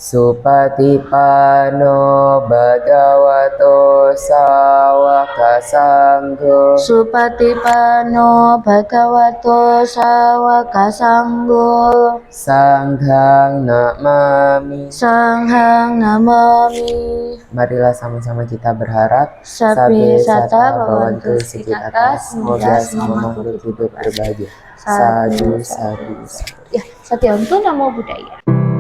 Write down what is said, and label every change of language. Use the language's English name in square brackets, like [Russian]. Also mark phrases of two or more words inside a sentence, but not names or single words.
[Pali] Supatipano bhagavato sawaka sanggo. Supatipano bhagavato sawaka sanggo. Sanghang namami. Sanghang namami. [Indonesian] Marilah sama-sama kita berharap [Pali] Sabbe sata bhavantu bhavantu sukhita. sukhita. [Indonesian] Semoga semua makhluk hidup berbahagia. [Pali] Sadhu, sadhu, sadhu. [Indonesian] Ya, Satya untuk [Pali] Namo Buddhaya.